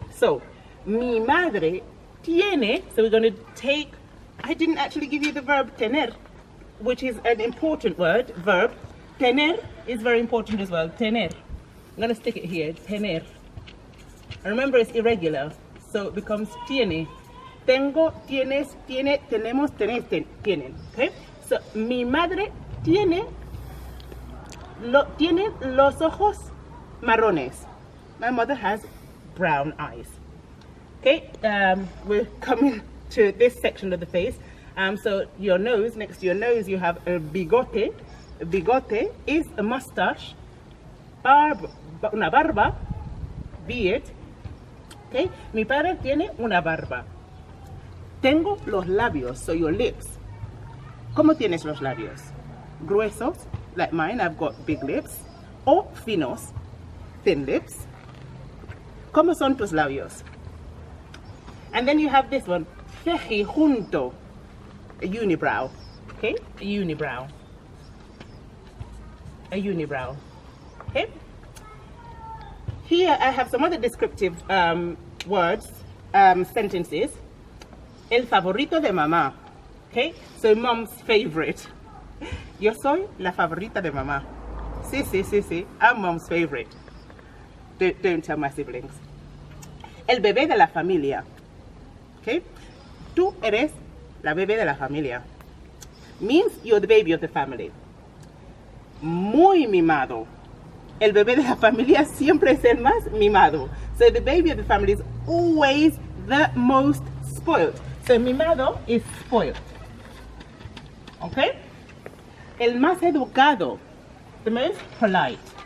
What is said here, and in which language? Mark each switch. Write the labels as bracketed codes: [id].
[en] So, [es] mi madre tiene, [en] so we're going to take, I didn't actually give you the verb tener, which is an important verb. Tener is very important as well. Tener. I'm going to stick it here. Tener. And remember, it's irregular, so it becomes tiene. [es] Tengo, tienes, tiene, tenemos, tenés, tienen. Okay? So, mi madre tiene los ojos marrones. [en] My mother has brown eyes. Okay? We're coming to this section of the face. So your nose, next to your nose, you have a bigote. A bigote is a mustache, [es] una barba, [en] beard. [es] Okay, mi padre tiene una barba. Tengo los labios, [en] so your lips. [es] ¿Cómo tienes los labios? [en] Gruesos, like mine, I've got big lips. [es] O finos, [en] thin lips. [es] ¿Cómo son tus labios? [en] And then you have this one, cejijunto. A unibrow, okay? A unibrow. A unibrow, okay? Here I have some other descriptive words, sentences. [es] El favorito de mamá, okay? [en] So mom's favorite. [es] Yo soy la favorita de mamá. [en] Sí, sí, sí, sí. I'm mom's favorite. Don't tell my siblings. [es] El bebé de la familia, okay? Tú eres la bebé de la familia. [en] Means you're the baby of the family. [es] Muy mimado. El bebé de la familia siempre es el más mimado. [en] So the baby of the family is always the most spoiled. So mimado is spoiled. Okay? [es] El más educado, [en] the most polite.